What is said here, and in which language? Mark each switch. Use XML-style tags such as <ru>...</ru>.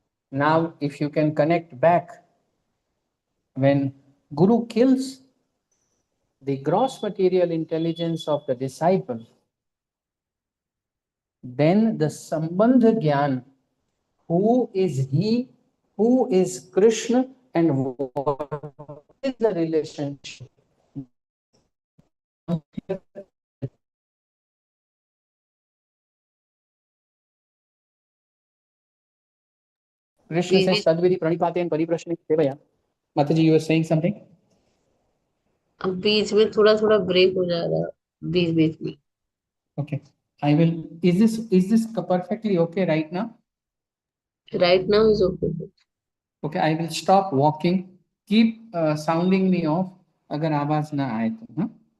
<en>Now, if you can connect back, when Guru kills the gross material intelligence of the disciple, then the Sambandha Gyan, who is he, who is Krishna, and what is the relationship? Krishna says, Tadvidi Pranipate and Pariprashni Sevaya. Mataji, you were saying something?</en> <hi>अब बीच में थोड़ा थोड़ा break हो जा रहा है बीच बीच में.</hi> <en>Okay. I will. Is this perfectly okay right now? Right now is okay. Okay. I will stop walking. Keep sounding me off.</en> <hi>अगर आवाज ना आए तो हाँ.</hi>